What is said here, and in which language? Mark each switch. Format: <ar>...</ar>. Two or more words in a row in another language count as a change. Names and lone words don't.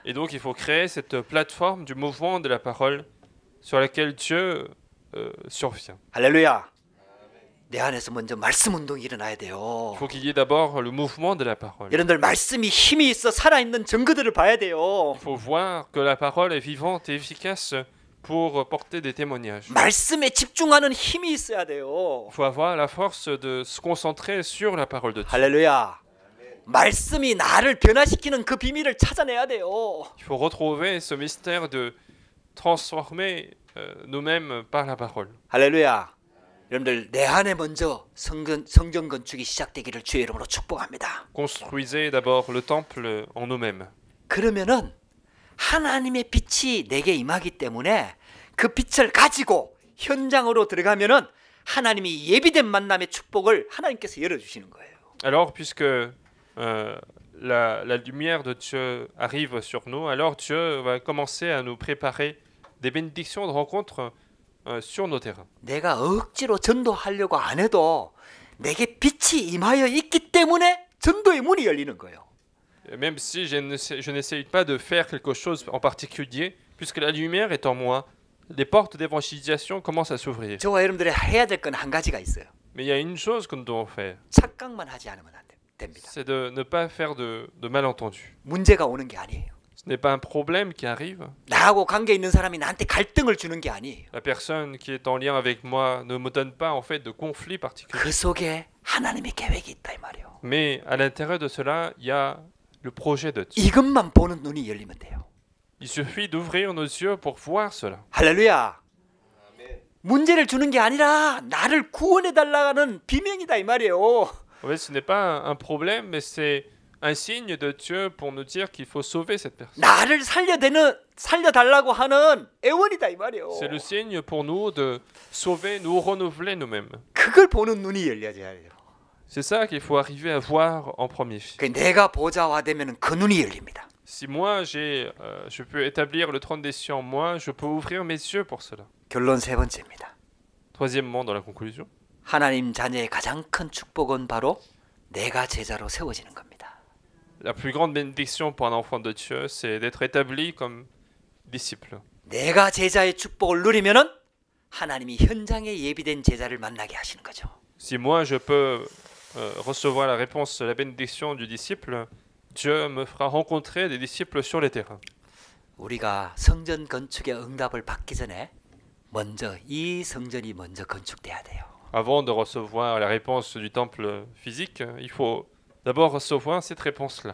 <fr>Et donc il faut créer cette plateforme du mouvement de la parole sur laquelle Dieu survient.</fr> <ko>할렐루야. 내 안에서 먼저 말씀 운동이 일어나야 돼요.</ko> <fr>Il faut qu'il y ait d'abord le mouvement de la parole.</fr> <ko>여러분들 말씀이 힘이 있어 살아있는 증거들을 봐야 돼요.</ko> <fr>Il faut voir que la parole est vivante et efficace pour porter des témoignages.</fr> <ko>말씀에 집중하는 힘이 있어야 돼요.</ko> <fr>Il faut avoir la force de se concentrer sur la parole de Dieu.</fr> <ko>할렐루야. 말씀이 나를 변화시키는 그 비밀을 찾아내야 돼요.</ko> <fr>Il faut retrouver ce mystère de transformer nous-mêmes par la parole.</fr> <ko>할렐루야. 여러분들 내 안에 먼저 성전 건축이 시작되기를 주의 이름으로 축복합니다.</ko> <fr>Construisez d'abord le temple en nous-mêmes.</fr> <ko>그러면은 하나님의 빛이 내게 임하기 때문에 그 빛을 가지고 현장으로 들어가면은 하나님이 예비된 만남의 축복을 하나님께서 열어주시는 거예요.</ko> <fr>Alors, puisque la lumière de Dieu arrive sur nous, alors Dieu va commencer à nous préparer des bénédictions de rencontre sur nos terrains.</fr> <ko>내가 억지로 전도하려고 안 해도 내게 빛이 임하여 있기 때문에 전도의 문이 열리는 거예요.</ko> <fr>Même si je n'essaye pas de faire quelque chose en particulier, puisque la lumière est en moi, les portes d'évangélisation commencent à s'ouvrir.</fr> <ko>저와 여러분들이 해야 될 건 한 가지가 있어요.</ko> <fr>Mais il y a une chose que nous devons faire,</fr> <ko>착각만 하지 않으면 안 됩니다.</ko> <fr>c'est de ne pas faire de malentendus.</fr> <ko>문제가 오는 게 아니에요.</ko> <fr>Ce n'est pas un problème qui arrive.</fr> <ko>나하고 관계 있는 사람이 나한테 갈등을 주는 게 아니에요.</ko> <fr>La personne qui est en lien avec moi ne me donne pas en fait de conflit particulier.</fr> <ko>그 속에 하나님의 계획이 있다 이 말이에요.</ko> <fr>Mais à l'intérieur de cela, il y a le projet de Dieu.</fr> <ko>이것만 보는 눈이 열리면 돼요.</ko> <fr>Il suffit d'ouvrir nos yeux pour voir cela.</fr> <ko>할렐루야. 문제를 주는 게 아니라 나를 구원해 달라는 비명이다 이 말이에요.</ko> <fr>En fait, ce n'est pas un problème, mais c'est un signe de Dieu pour nous dire qu'il faut sauver cette personne.</fr> <ko>나를 살려달라고 하는 애원이다 이 말이에요.</ko> <fr>C'est le signe pour nous de sauver, nous renouveler nous-mêmes.</fr> <ko>그걸 보는 눈이 열려져야 돼요.</ko> <fr>C'est ça qu'il faut arriver à voir en premier.</fr> <ko>내가 보좌화 되면 그 눈이 열립니다.</ko> <fr>Si moi je peux établir le trône des cieux en moi, je peux ouvrir mes yeux pour cela.</fr> <ko>결론 세 번째입니다.</ko> <fr>Troisièmement, dans la conclusion,</fr> <ko>하나님 자녀의 가장 큰 축복은 바로 내가 제자로 세워지는 겁니다.</ko> <fr>la plus grande bénédiction pour un enfant de Dieu, c'est d'être établi comme disciple.</fr> <ko>내가 제자의 축복을 누리면은 하나님이 현장에 예비된 제자를 만나게 하시는 거죠.</ko> <fr>Si moi je peux recevoir la réponse, la bénédiction du disciple, Dieu me fera rencontrer des disciples sur les terrains.</fr> <ko>우리가 성전 건축의 응답을 받기 전에 먼저 이 성전이 먼저 건축돼야 돼요.</ko> <fr>Avant de recevoir la réponse du temple physique, il faut d'abord recevoir cette réponse-là.</fr>